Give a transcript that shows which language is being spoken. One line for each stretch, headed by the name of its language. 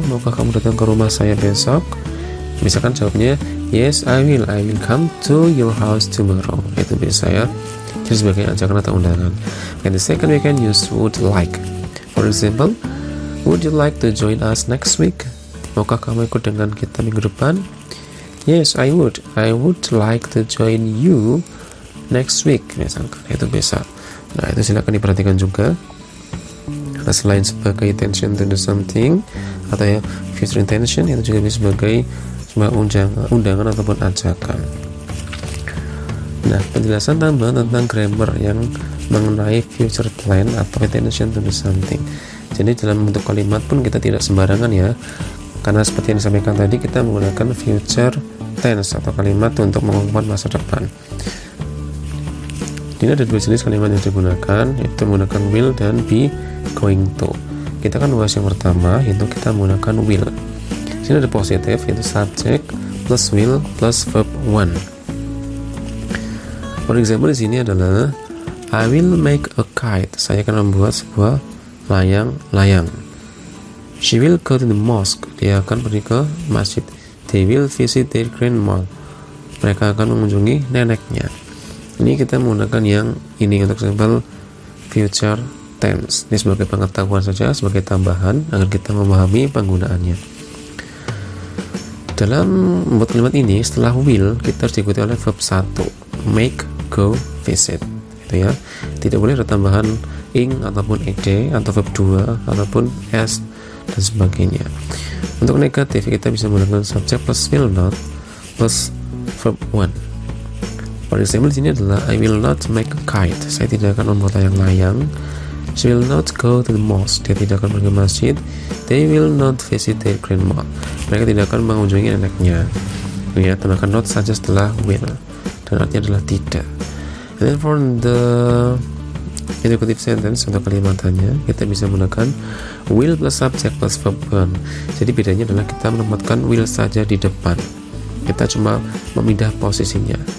Indonesian: Maukah kamu datang ke rumah saya besok? Misalkan jawabnya,
English: yes I will come to your house tomorrow.
Indonesian: Itu bisa ya, jadi sebagai ajakan atau undangan.
English: And the second we can use would like. For example, would you like to join us next week?
Indonesian: Maukah kamu ikut dengan kita minggu depan?
English: Yes I would like to join you next week,
Indonesian: misalkan. Itu bisa. Nah, itu silakan diperhatikan juga. Nah, selain sebagai intention to do something atau ya future intention, itu juga bisa sebagai sebuah undangan ataupun ajakan. Nah, penjelasan tambahan tentang grammar yang mengenai future plan atau intention to do something. Jadi dalam bentuk kalimat pun kita tidak sembarangan ya, karena seperti yang disampaikan tadi, kita menggunakan future tense atau kalimat untuk mengungkapkan masa depan. Ini ada dua jenis kalimat yang digunakan, yaitu menggunakan will dan be going to. Kita akan bahas yang pertama, yaitu kita menggunakan will. Sini ada positif, yaitu subject plus will plus verb one.
English: For example,
Indonesian: di sini adalah
English: I will make a kite.
Indonesian: Saya akan membuat sebuah layang-layang.
English: She will go to the mosque.
Indonesian: Dia akan pergi ke masjid.
English: They will visit their grandma.
Indonesian: Mereka akan mengunjungi neneknya. Ini kita menggunakan yang ini untuk sampel future tense. Ini sebagai pengetahuan saja, sebagai tambahan agar kita memahami penggunaannya. Dalam membuat kalimat ini, setelah will kita harus diikuti oleh verb 1, make, go, visit. Itu ya. Tidak boleh ada tambahan ing ataupun ed atau verb 2 ataupun s dan sebagainya. Untuk negatif kita bisa menggunakan subject plus will not plus verb 1.
English: For example,
Indonesian: di sini adalah
English: I will not make a kite.
Indonesian: Saya tidak akan membuat layang-layang.
English: She will not go to the mosque.
Indonesian: Dia tidak akan pergi ke masjid.
English: They will not visit their grandma.
Indonesian: Mereka tidak akan mengunjungi neneknya. Ya, tambahkan not saja setelah will, dan artinya adalah tidak.
English: And then for the indicative sentence
Indonesian: untuk kalimatannya, kita bisa menggunakan will plus subject plus verb 1. Jadi bedanya adalah kita menempatkan will saja di depan. Kita cuma memindah posisinya.